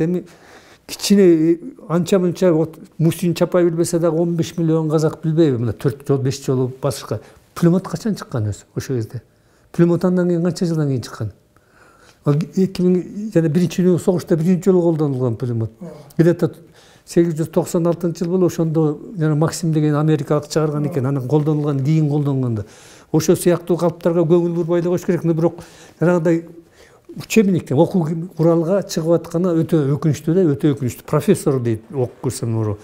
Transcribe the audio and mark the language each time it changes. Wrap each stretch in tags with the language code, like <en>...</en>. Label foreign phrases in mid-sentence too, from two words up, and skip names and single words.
<ky>Эми кичине анча-мынча Мусин Чапай билбесе дагы 15 миллион казак билбейби? Мына 4 жол 5 жолу басышка. Пулемет качан чыккан өзү ошо кезде? Пулемет андан кийин канча жылдан кийин чыккан? 2000 жана биринчи согушта биринчи жолу колдонулган пулемет. Где-то 896-жыл болуп ошондо жана Максим деген америкалык чыгарган экен, анан колдонулган, кийин колдонгондо. Ошо сыяктуу калптарга көңүл бурбай эле коюш керек. Бирок жанагындай учебниктен окуу куралга чыгып атканы өтө өкүнүчтүү да, өтө өкүнүчтүү. Профессор дейт окуп көрсөм уру.</ky>